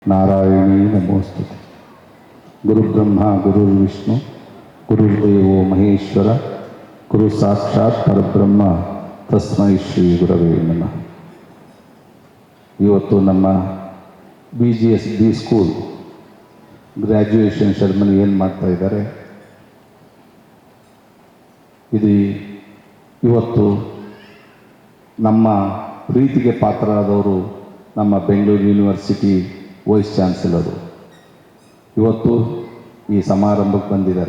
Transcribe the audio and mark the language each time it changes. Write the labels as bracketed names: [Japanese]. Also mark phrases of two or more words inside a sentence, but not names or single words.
[Sanskrit] नारायणी नमोस्तुते। गुरुब्रह्मा गुरुर्विष्णु गुरुर्देवो महेश्वर गुरु साक्षात् परब्रह्म तस्मै ಶ್ರೀ ಗುರವೇ ನಮಃ। [Kannada] ಇವತ್ತು ನಮ್ಮ BGSB [English] school graduation ceremony [Kannada] ಏನು ಮಾಡ್ತಾ ಇದ್ದಾರೆ, ಇದು ಇವತ್ತು ನಮ್ಮ ಪ್ರೀತಿಗೆ ಪಾತ್ರರಾದವರು ನಮ್ಮ ಬೆಂಗಳೂರು [English] university vice chancellor [Kannada] ಇವತ್ತು ಈ ಸಮಾರಂಭಕ್ಕೆ ಬಂದಿದ್ದಾರೆ.